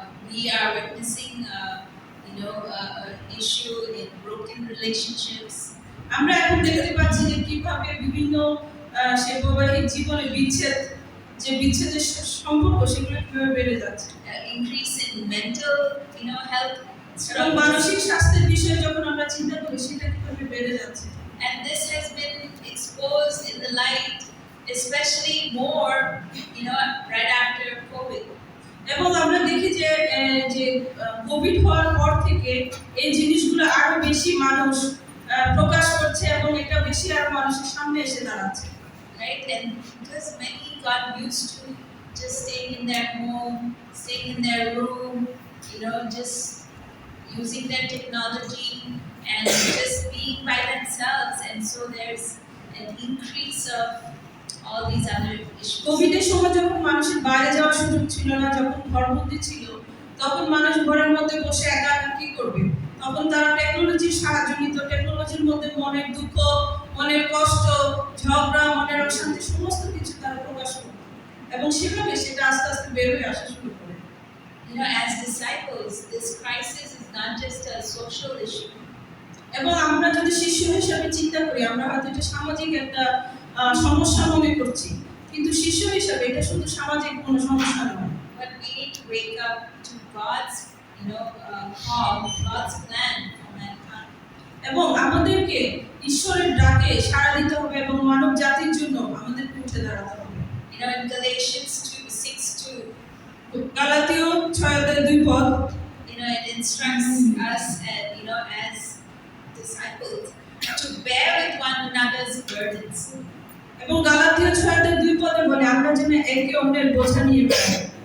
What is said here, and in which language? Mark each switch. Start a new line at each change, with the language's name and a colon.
English: We are witnessing, an issue in broken relationships.
Bangla: আমরা এখন দেখতে পাচ্ছি যে কিভাবে বিভিন্ন সে বৈবাহিক জীবনে বিচ্ছেদের সম্পর্ক সেগুলো কিভাবে বেড়ে যাচ্ছে।
English: Increase in mental, health.
Bangla: এবং মানসিক স্বাস্থ্যের বিষয়ে যখন আমরা চিন্তা করি সেটা কিভাবে বেড়ে যাচ্ছে।
English: And this has been exposed in the light, especially more, right after COVID.
Bangla: এবং আমরা দেখি যে কোভিড হওয়ার পর থেকে এই জিনিসগুলো আরো বেশি মানুষ প্রকাশ করছে এবং এটা বেশি আরো মানুষের সামনে এসে দাঁড়াচ্ছে।
English: Right? And because many got used to just staying in their home, staying in their room, just using their technology and just being by themselves, and so there's an increase of all these other issues.
Bangla: কোভিডের সময় যখন মানুষের বাইরে যাওয়ার সুযোগ ছিল না, যখন ঘরবন্দি ছিল, তখন মানুষ ঘরের মধ্যে বসে একা একা কি করবে? তখন তারা টেকনোলজির সাহায্য নিত। টেকনোলজির মধ্যে মনের দুঃখ, মনের কষ্ট, ঝগড়া, মনের অশান্তি সমস্ত কিছু তারা প্রকাশ করত এবং সেভাবে সেটা আস্তে আস্তে বের হয়ে আসা শুরু করে।
English: As disciples, this crisis is not just a social issue.
Bangla: এবং আমরা যদি শিষ্য হিসেবে চিন্তা করি, আমরা হয়তো এটা সামাজিক একটা সমস্যা মনে করছি, কিন্তু শিষ্য হিসেবে এটা শুধু সামাজিক কোনো সমস্যা নয়।
English: But we need to wake up to God's, call, God's plan for mankind.
Bangla: এবং আমাদেরকে ঈশ্বরের ডাকে সাড়া দিতে হবে এবং মানব জাতির জন্য আমাদেরকে উঠে দাঁড়াতে হবে।
English: In Galatians 2:6-2,
Bangla: গালাতীয় 6:2
English: it instructs us, as disciples, to bear with one another's burdens.
Bangla: এবং গালাতীয় 6:2 বলে আমরা যেন একে অন্যের বোঝা নিয়ে বেড়াই।